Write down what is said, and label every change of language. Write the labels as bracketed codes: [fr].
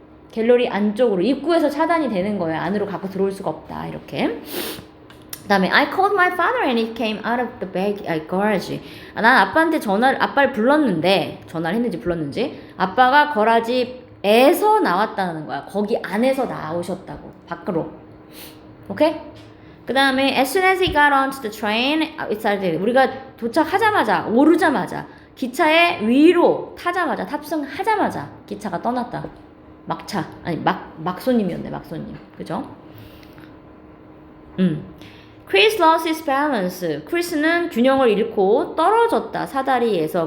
[ko] 갤러리 안쪽으로 입구에서 차단이 되는 거예요. 안으로 갖고 들어올 수가 없다. 이렇게. 그 다음에 [en] I called my father and he came out of the garage. [ko] 난 아빠한테 아빠를 불렀는데 전화를 했는지 불렀는지 아빠가 거라지에서 나왔다는 거야. 거기 안에서 나오셨다고. 밖으로. 오케이? 그 다음에 [en] as soon as he got onto the train, it started. [ko] 우리가 도착하자마자 오르자마자 기차에 위로 타자마자 탑승하자마자 기차가 떠났다. 막차 아니 막손님이었네. 막손님. 그죠? [en] Chris lost his balance. [ko] 크리스는 균형을 잃고 떨어졌다. 사다리에서.